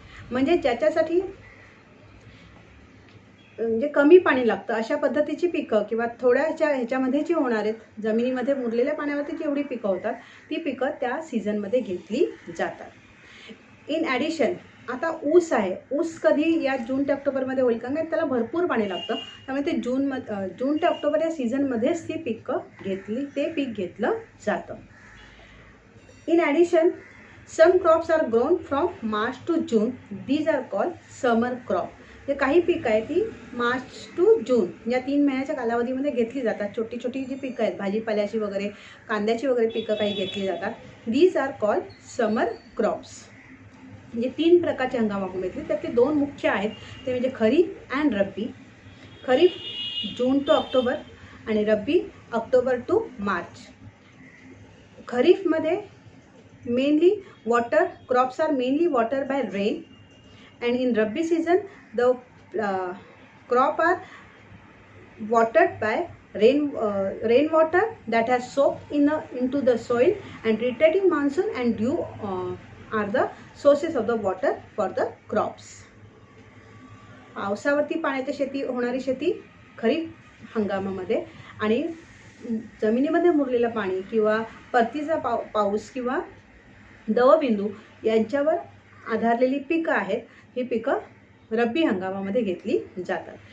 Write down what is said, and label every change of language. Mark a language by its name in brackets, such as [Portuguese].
[Marathi] म्हणजे ज्याच्यासाठी म्हणजे कमी पाणी लागतं अशा पद्धतीची पिकं, किंवा थोड्याच्या ह्याच्यामध्ये जी होणार आहेत जमिनीमध्ये मुरलेल्या पाण्यावरती जेवढी पिकं होतात ती पिकं त्या सीझनमध्ये घेतली जातात. [English] in addition [Marathi] आता ऊस आहे. ऊस कधी या जून ते ऑक्टोबरमध्ये होईल, कारण त्याला भरपूर पाणी लागतं, त्यामुळे ते जून ते ऑक्टोबर या सीझनमध्येच ती ते पीक घेतलं जातं. [English] In addition some crops are grown from March to June, these are called summer crop. [Marathi] जे काही पिकं आहेत ती मार्च टू जून या 3 महिन्याच्या कालावधीमध्ये घेतली जातात. छोटी छोटी जी पिकं आहेत, भाजीपाल्याची वगैरे, कांद्याची वगैरे पिकं काही घेतली जातात. [English] These are called summer crops. [Marathi] म्हणजे 3 प्रकारचे हंगाम आपण घेतले, त्यातले 2 मुख्य आहेत, ते म्हणजे खरीप and rabi. Kharif June to October आणि रब्बी October to March. [English] खरीफमध्ये mainly crops are mainly watered by rain, and in Rabi season the crop are watered by rainwater that has soaked into the soil, and retreating monsoon and dew are the sources of the water for the crops. [Marathi] पावसावरती पाण्याची होणारी शेती खरीप हंगामामध्ये, आणि जमिनीमध्ये मुरलेलं पाणी किंवा परतीचा पाऊस किंवा दवबिंदू यांच्यावर आधारलेली पिकं आहेत, ही पिकं रब्बी हंगामामध्ये घेतली जातात.